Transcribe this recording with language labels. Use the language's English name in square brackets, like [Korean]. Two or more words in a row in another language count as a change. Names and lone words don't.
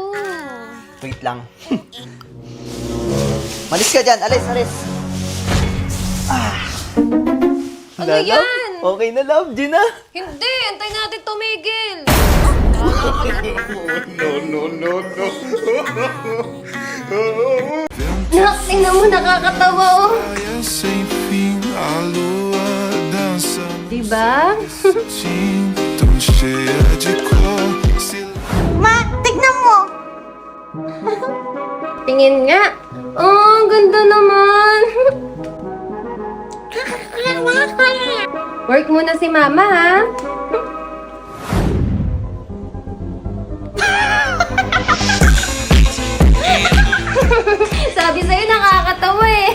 [English] Wait lang. [Filipino] Malis ka dyan. Alis, alis. Ano yan? Okay na, love. Di na. Hindi, antay natin tumigil. Nak, tingnan mo, nakakatawa oh. [Portuguese] A lua dança [Filipino] Diba? [Portuguese] tão cheia de cor. [Filipino] Ma, tignan mo! Tingin nga. Oh, ang ganda naman. Work muna si mama, ha? Sabi sa'yo, nakakatawa eh.